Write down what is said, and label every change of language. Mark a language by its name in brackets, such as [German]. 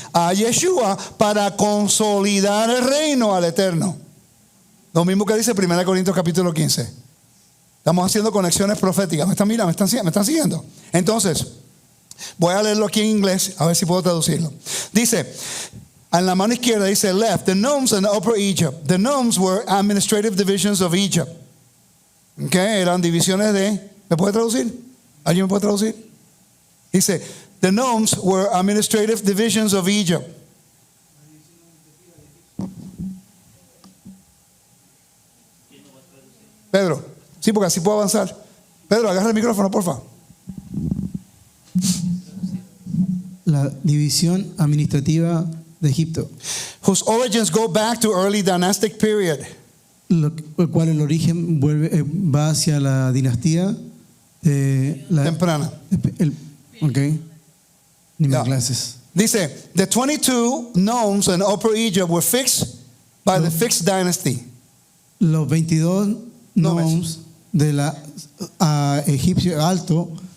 [Spanish] A Yeshua, para consolidar el reino al Eterno. Lo mismo que dice 1 Corintios capítulo 15. Estamos haciendo conexiones proféticas. ¿Me están siguiendo? Entonces, voy a leerlo aquí en inglés, a ver si puedo traducirlo. Dice, en la mano izquierda dice [English] left, the nomes and upper Egypt. The nomes were administrative divisions of Egypt. [Spanish] Okay, eran divisiones de, ¿me puede traducir? ¿Alguien me puede traducir? Dice, [English] the nomes were administrative divisions of Egypt. [Spanish] Pedro, sí, porque así puedo avanzar. Pedro, agarra el micrófono, por favor. La división administrativa de Egipto, [English] Whose origins go back to early dynastic period. [Spanish] el cual el origen va hacia la dinastía Temprana. Okay. Ni [English] Yeah. [Spanish] más clases. Dice, [English] the 22 nomes in Upper Egypt were fixed by the fixed dynasty. [Spanish] Los 22 nomes de la egipcio alto